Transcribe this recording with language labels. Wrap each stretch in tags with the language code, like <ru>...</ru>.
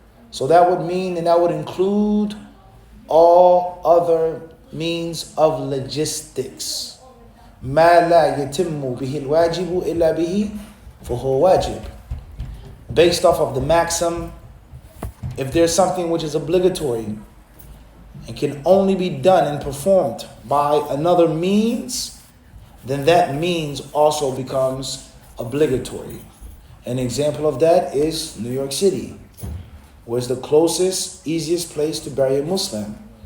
<en>So that would mean, and that would include all other means of logistics.</en> <ar>ما لا يتم به الواجب إلا به فهو واجب.</ar> <en>Based off of the maxim, if there's something which is obligatory and can only be done and performed by another means, then that means also becomes obligatory. An example of that is New York City, where's the closest, easiest place to bury a Muslim.</en>